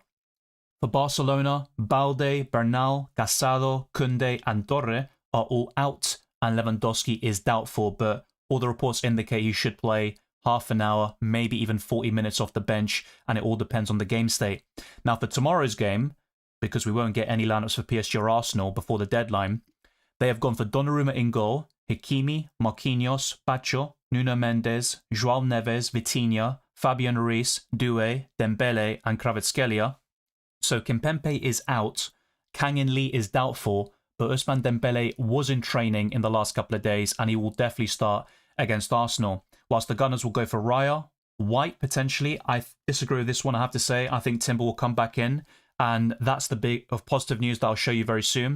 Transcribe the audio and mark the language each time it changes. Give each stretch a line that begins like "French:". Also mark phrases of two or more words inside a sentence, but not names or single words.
English: For Barcelona, Balde, Bernal, Casado, Koundé, and Torre are all out, and Lewandowski is doubtful, but all the reports indicate he should play half an hour, maybe even 40 minutes off the bench, and it all depends on the game state. Now, for tomorrow's game, because we won't get any lineups for PSG or Arsenal before the deadline, they have gone for Donnarumma in goal, Hakimi, Marquinhos, Pacho, Nuno Mendes, João Neves, Vitinha, Fabian Ruiz, Doué, Dembele, and Kvaratskhelia. So Kimpembe is out, Kang In Lee is doubtful, but Ousmane Dembele was in training in the last couple of days, and he will definitely start against Arsenal. Whilst the Gunners will go for Raya, White potentially. I disagree with this one, I have to say. I think Timber will come back in, and that's the big of positive news that I'll show you very soon.